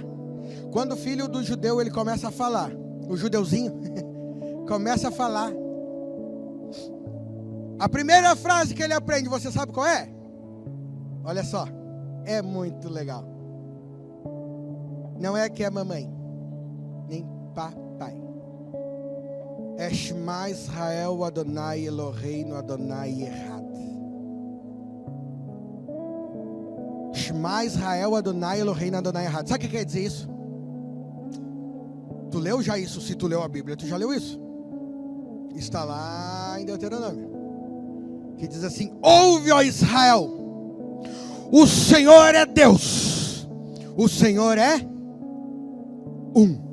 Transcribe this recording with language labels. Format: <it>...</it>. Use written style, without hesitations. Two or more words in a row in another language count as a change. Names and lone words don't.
<pt>Quando o filho do judeu ele começa a falar, o judeuzinho começa a falar. A primeira frase que ele aprende, você sabe qual é? Olha só, é muito legal. Não é que é mamãe, nem papai.</pt> <he>É שמע ישראל אדוני אלוהינו אדוני אחד. שמע ישראל אדוני אלוהינו אדוני אחד.</he> <pt>Sabe o que quer dizer isso? Tu leu já isso? Se tu leu a Bíblia, tu já leu isso? Está lá em Deuteronômio, que diz assim: ouve, ó Israel, o Senhor é Deus, o Senhor é um.</pt>